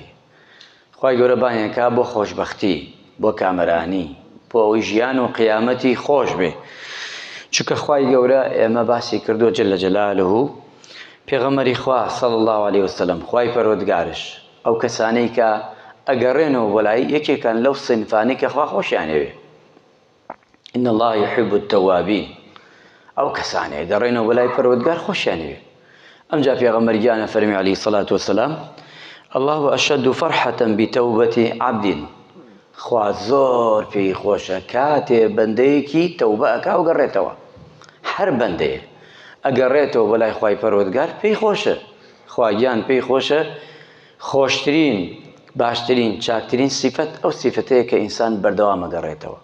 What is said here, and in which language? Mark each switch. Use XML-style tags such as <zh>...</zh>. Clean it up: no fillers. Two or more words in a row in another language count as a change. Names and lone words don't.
<ckb>خوای گەورە بانیەکا بۆ خۆشبەختی، بۆ کامەرانی، بۆ ئەوەی ژیان و قیامەتی خۆش بێ. چونکە خوای گەورە ئێمە باسی کردووە</ckb> <ar>جەلە جەلالوهو،</ar> <ckb>پێغەمبەری خوا</ckb> <ar>صلی الله علیه وسلم،</ar> <ckb>خوای پەروەردگارش ئەو کەسانەی کە ئەگەڕێنەوە بۆ لای یەکێکان لەو سنفانی کە خوا خۆشیانەوێ.</ckb> <ar>إن الله يحب التوابين،</ar> <ckb>ئەو کەسانەیە گەڕێنەوە بۆ لای پەروەردگار خۆشیانەوێ. ئەمجا پێغەمبەرگیانە فەرمی</ckb> <ar>عەلەیهی سەڵات وەسەلام: الله أشد فرحة بتوبة عبد.</ar> <ckb>خوا زۆر پێی خۆشە کاتێ بەندەیەکی تەوبە ئەکا و گەڕێتەوە. هەر بەندەیە ئەگەڕێتەوە بۆ لای خوای پەروەردگار پێی خۆشە، خواگیان پێی خۆشە. خۆشترین، باشترین، چاکترین سیفەت ئەو سیفەتەیە کە ئینسان بەردەوام ئەگەڕێتەوە.</ckb>